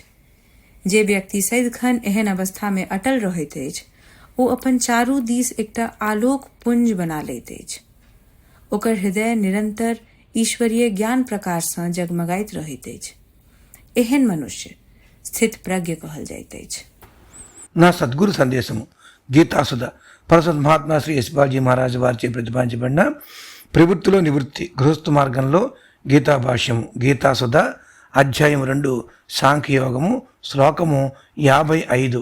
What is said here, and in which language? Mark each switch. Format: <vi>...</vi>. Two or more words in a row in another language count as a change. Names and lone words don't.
<mai>जे व्यक्ति सदिखन एहन अवस्था में अटल रहैत अछि, ओ अपन चारू दिस एकटा आलोक पुंज बना लैत अछि। ओकर हृदय निरंतर ईश्वरीय ज्ञान प्रकाश सँ जगमगाइत रहैत अछि। एहन मनुष्य स्थित प्रज्ञ कहल जाइत अछि।</mai> <te>నా సద్గురు సందేశము గీతాసుధ పరసత్ మహాత్మా శ్రీ యశ్పాల్జీ మహారాజ్ వారిచే ప్రతిపాదించబడిన ప్రవృత్తిలో నివృత్తి గృహస్థ మార్గంలో గీతా భాష్యము గీతాసుధ అధ్యాయం 2 సాంఖ్యయోగము శ్లోకము 55.</te>